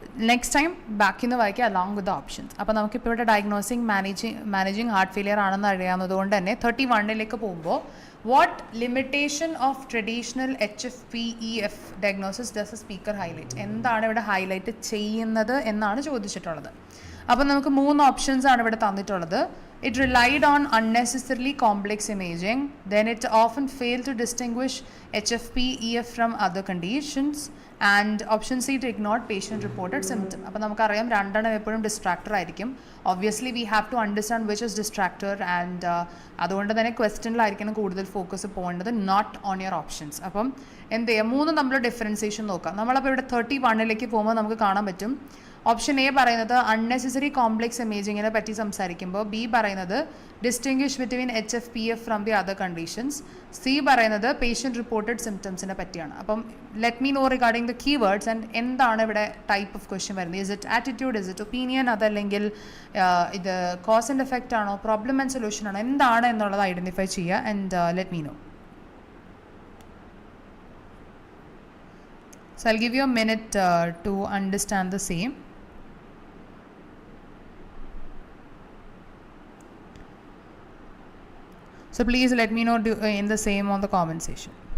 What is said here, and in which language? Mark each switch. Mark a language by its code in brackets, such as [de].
[ml] Next time ബാക്കിൽ നിന്ന് വായിക്കുക അലോങ് വിത്ത് ദ ഓപ്ഷൻസ്. അപ്പോൾ നമുക്കിപ്പോൾ ഇവിടെ ഡയഗ്നോസിങ് മാനേജിങ് ഹാർട്ട് ഫെയിലിയർ ആണെന്ന് അറിയാവുന്നതുകൊണ്ട് തന്നെ 31ലേക്ക് പോകുമ്പോൾ [en] what limitation of traditional HFpEF diagnosis does a speaker highlight, [ml] എന്താണ് ഇവിടെ ഹൈലൈറ്റ് ചെയ്യുന്നത് എന്നാണ് ചോദിച്ചിട്ടുള്ളത്. അപ്പോൾ നമുക്ക് 3 ഓപ്ഷൻസ് ആണ് ഇവിടെ തന്നിട്ടുള്ളത്. [en] It relied on unnecessarily complex imaging. Then it often failed to distinguish HFpEF from other conditions. And option C, it ignored patient-reported symptom. [ml] അപ്പോൾ നമുക്കറിയാം രണ്ടെണ്ണം എപ്പോഴും ഡിസ്ട്രാക്ടർ ആയിരിക്കും. [en] Obviously we have to understand which is distractor. [ml] And അതുകൊണ്ട് തന്നെ ക്വസ്റ്റ്യനിലായിരിക്കണം കൂടുതൽ focus പോകേണ്ടത്, [en] Not on your options. [ml] അപ്പം എന്ത് ചെയ്യുക, 3 തമ്മിലുള്ള ഡിഫറൻസിയേഷൻ നോക്കാം. നമ്മളപ്പോൾ ഇവിടെ 31ലേക്ക് പോകുമ്പോൾ നമുക്ക് കാണാൻ പറ്റും ഓപ്ഷൻ എ പറയുന്നത് അൺനെസസറി കോംപ്ലെക്സ് ഇമേജിങ്ങിനെ പറ്റി സംസാരിക്കുമ്പോൾ, ബി പറയുന്നത് distinguish between HFpEF from the other conditions, C പറയുന്നത് പേഷ്യൻറ്റ് റിപ്പോർട്ടഡ് സിംറ്റംസിനെ പറ്റിയാണ്. [en] അപ്പം let me know regarding the keywords and [ml] എന്താണ് ഇവിടെ [en] Type of question വരുന്നത്. Is it attitude, is it opinion, [ml] അതല്ലെങ്കിൽ ഇത് [en] Cause and effect ആണോ, problem and solution ആണോ, എന്താണ് എന്നുള്ളത് ഐഡൻറ്റിഫൈ ചെയ്യുക. And let me know. So I'll give you a minute to understand the same. So please let me know in the same on the comment section.